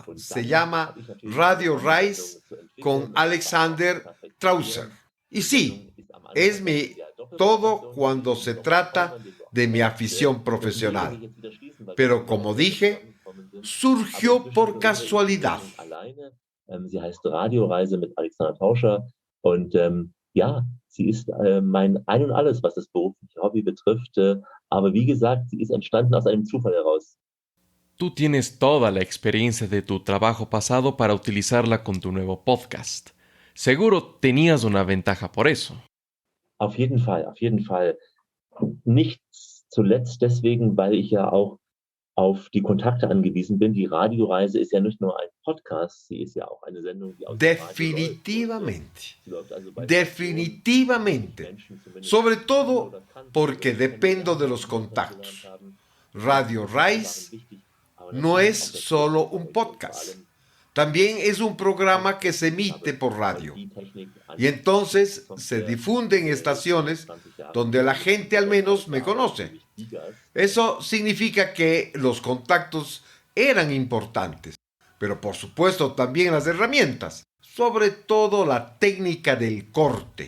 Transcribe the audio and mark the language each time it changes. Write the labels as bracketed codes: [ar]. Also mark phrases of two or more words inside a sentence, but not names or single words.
[es] Se llama Radio Rice con Alexander Trausser. Y sí, es mi todo cuando se trata de mi afición profesional. Pero como dije, surgió por casualidad. [de] Sie heißt Radioreise mit Alexander Tauscher und ja, sie ist mein Ein und Alles, was das berufliche Hobby betrifft. Aber wie gesagt, sie ist entstanden aus einem Zufall heraus. [es] Tú tienes toda la experiencia de tu trabajo pasado para utilizarla con tu nuevo podcast. Seguro tenías una ventaja por eso. [de] Auf jeden Fall, auf jeden Fall. Nicht zuletzt deswegen, weil ich ja auch auf die Kontakte angewiesen bin. Die Radioreise ist ja nicht nur ein Podcast, sie ist ja auch eine Sendung, die aus [es] Definitivamente, [de] dem Radio läuft. Sie läuft also bei [es] definitivamente. [de] Menschen zumindest [es] Sobre todo [de] oder kannten, [es] porque [de] die [es] dependo de los [de] kennengelernt [es] contactos. [de] haben. [es] Radio Rise [de] Waren wichtig, aber [es] no [de] natürlich [es] es [de] auch der [es] solo [de] Technik, [es] un [de] vor [es] podcast. [de] allem [es] También es un programa que se emite por radio. [de] die Technik [es] Y entonces se difunde en estaciones donde la gente al menos me conoce. Eso significa que los contactos eran importantes, pero por supuesto también las herramientas, sobre todo la técnica del corte.